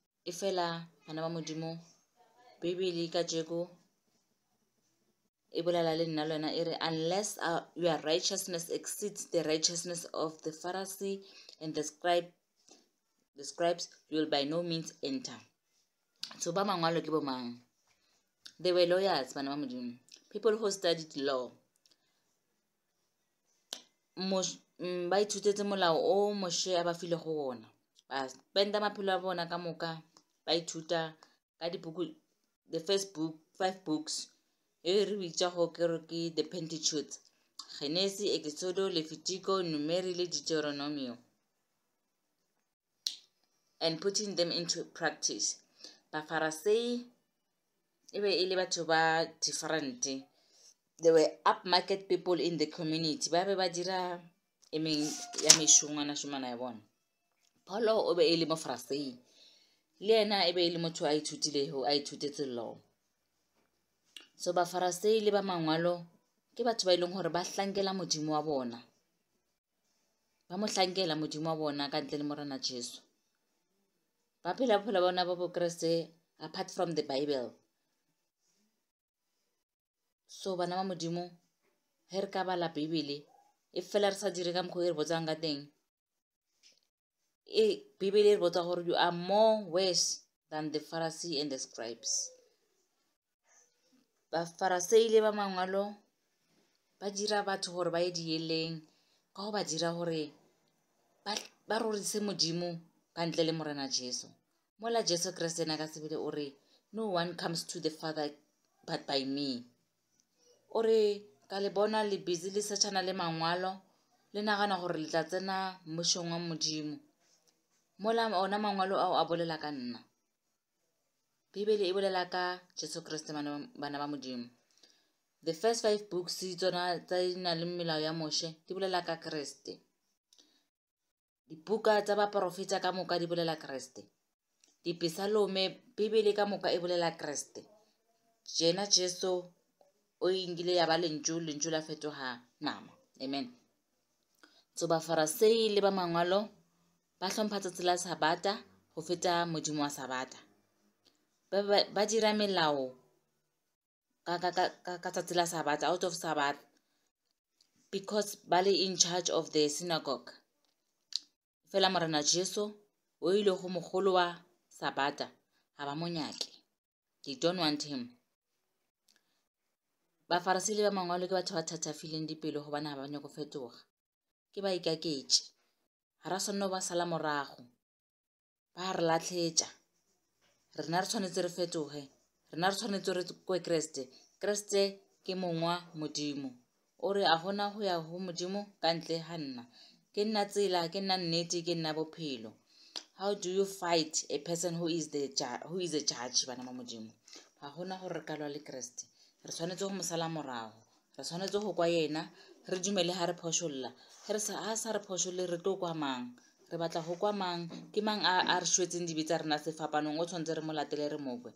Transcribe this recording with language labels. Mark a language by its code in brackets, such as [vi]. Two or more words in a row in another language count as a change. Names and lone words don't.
[nso] e fela bana ba modimo Bibele ka jeko e bolela le nna lona e re [en] unless your righteousness exceeds the righteousness of the Pharisee and the scribes, you will by no means enter. [nso] So ba mangwalo ke bo mang? [en] They were lawyers, [nso] bana ba modimo, [en] people who studied law. [nso] Ba ithutetse molao o Moshe a ba file go ona, ba spenda maphelo a bona ka moka ba ithuta ka dibuku, [en] the first book, 5 books [nso] e re bitsa go ke [en] the Pentateuch, Genesis, Exodus, Levitico, Numeri le Deuteronomy, and putting them into practice. [nso] Ba Pharisee e be e le batho ba different. [en] They were upmarket people in the community, [nso] ba be ba dira emeng ya mešongwana ya bona. Paulo o be e le mo Pharisee, le ena e be e le motho a ithutilego, a ithutetse law. So ba Pharisee le ba mangwalo ke batho ba ileng gore ba hlankela modimo wa bona, ba mo hlankela modimo wa bona ka ntle le morena Jesu, ba phela bophelo ba bona ba bo Kriste [en] apart from the Bible. [nso] So bana ba modimo he re ka bala Bibele e fela re sa dire ka mokgwa e re botsang ka teng, Bibele e re botsa gore [en] you are more worse than the Pharisee and the scribes. [nso] Ba Pharisee le ba mangwalo ba dira batho gore ba ye dieleng ka go ba dira gore ba rorise modimo ka ntle le morena Jesu. Mola Jesu Kriste na ka sebele o re [en] no one comes to the Father but by me. [nso] O re ka le bona le busy le setšhana le mangwalo le nagana gore le tla tsena mmošong wa modimo, mola ona mangwalo ao a bolela ka nna. Bibele e bolela ka Jesu Kriste bana ba modimo. [en] The first 5 books [nso] tsona tsa ina le melao ya Moshe di bolela ka Kriste. Dibuka tsa ba profeta ka moka di bolela Kriste. Dipesalome Bibele ka moka e bolela Kriste. Jena Jesu o ingile ya ba lentšu la fetoga nama. Amen. So ba Pharisee le ba mangwalo ba hlompha tsatsi la Sabata go feta modimo wa Sabata. Ba dira melao ka tsatsi la Sabata, [en] out of Sabbath, because [nso] ba le [en] in charge of the synagogue. [nso] Fela morena Jesu o ile go mogolo wa Sabata ga ba monyake, [en] they don't want him. [nso] Ba Pharisee le ba mangwalo ke batho ba thatafileng dipelo go bana ba nyako fetoga, ke ba ikaketše, ga ra sonno ba sala morago, ba re latlhetša. Rena re tshwanetse re fetoge, rena re tshwanetse re kwe Kriste. Kriste ke mongwa modimo, o re a gona go ya go modimo ka ntle ga nna, ke nna tsela, ke nna nnete, ke nna bophelo. [en] How do you fight a person who is a judge, [nso] bana ba modimo? Ga gona gore re ka lwa le Kriste, re tshwanetse go mosala morago, re tshwanetse go kwa yena, re dumele ha re phošolla. Ge a sa re phošolle re tlo kwa mang? Re batla go kwa mang? Ke mang a re šwetseng dibe tsa rena sefapanong o tshwanetse re mo latele re mokwe?